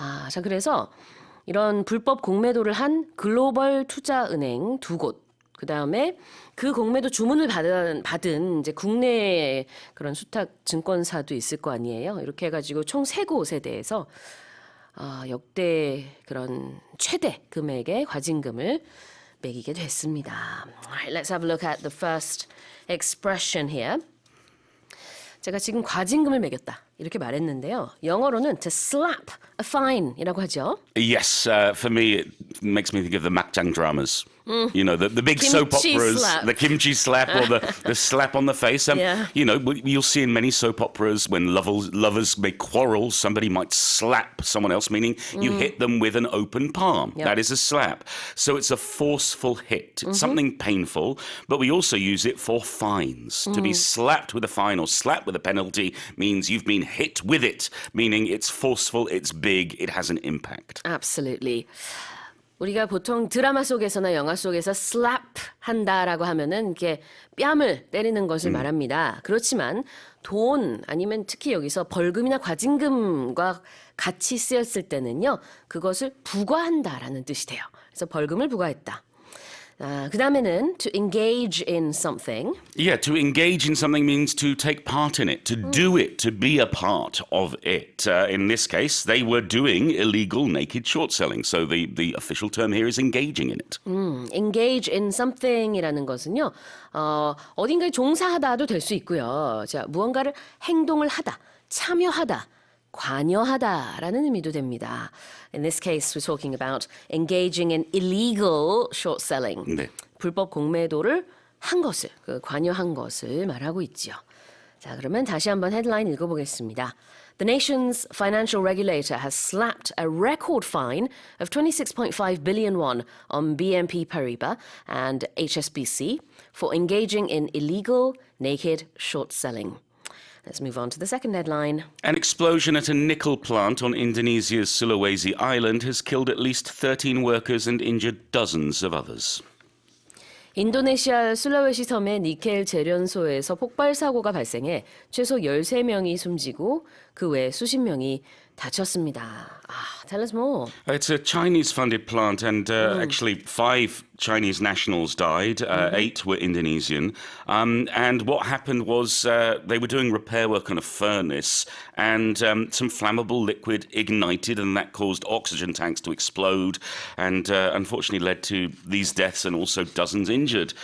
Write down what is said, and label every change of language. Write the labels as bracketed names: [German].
[Korean] 자, 그래서 이런 불법 공매도를 한 글로벌 투자은행 두 곳, 그 다음에 그 공매도 주문을 받은 이제 국내 그런 수탁 증권사도 있을 거 아니에요. 이렇게 해가지고 총 세 곳에 대해서 역대 그런 최대 금액의 과징금을 매기게 됐습니다. [English] Alright, let's have a look at the first expression here. [Korean] 제가 지금 과징금을 매겼다 이렇게 말했는데요. 영어로는 [English] to slap a fine [Korean] 이라고 하죠. [English] Yes, for me it makes me think of the makjang dramas. You know, the big soap operas, slap. the kimchi slap or the slap on the face. Yeah. You know, you'll see in many soap operas when lovers may quarrel, somebody might slap someone else, meaning you hit them with an open palm. Yep. That is a slap. So it's a forceful hit. It's something painful, but we also use it for fines. To be slapped with a fine or slapped with a penalty means you've been hit with it, meaning it's forceful, it's big, it has an impact. Absolutely. [Korean] 우리가 보통 드라마 속에서나 영화 속에서 slap 한다라고 하면은 이렇게 뺨을 때리는 것을 말합니다. 그렇지만 돈 아니면 특히 여기서 벌금이나 과징금과 같이 쓰였을 때는요, 그것을 부과한다라는 뜻이 돼요. 그래서 벌금을 부과했다. 그 다음에는 [English] to engage in something. Yeah, to engage in something means to take part in it, to do it, to be a part of it. In this case, they were doing illegal naked short selling. So the official term here is engaging in it. engage in something [Korean] 이라는 것은요, 어딘가에 종사하다도 될 수 있고요. 자, 무언가를 행동을 하다, 참여하다, 관여하다라는 의미도 됩니다. [English] In this case, we're talking about engaging in illegal short selling. [Korean] 네. 불법 공매도를 한 것을, 관여한 것을 말하고 있죠. 자, 그러면 다시 한번 헤드라인 읽어보겠습니다. [English] The nation's financial regulator has slapped a record fine of 26.5 billion won on BNP Paribas and HSBC for engaging in illegal naked short selling. Let's move on to the second headline. An explosion at a nickel plant on Indonesia's Sulawesi island has killed at least 13 workers and injured dozens of others. [Korean] 인도네시아 술라웨시 섬의 니켈 재련소에서 폭발 사고가 발생해 최소 13명이 숨지고 그 외 수십 명이 다쳤습니다. [English] Tell us more. It's a Chinese-funded plant, and actually 5 Chinese nationals died. 8 were Indonesian. And what happened was they were doing repair work on a furnace, and some flammable liquid ignited, and that caused oxygen tanks to explode, and unfortunately led to these deaths and also dozens injured.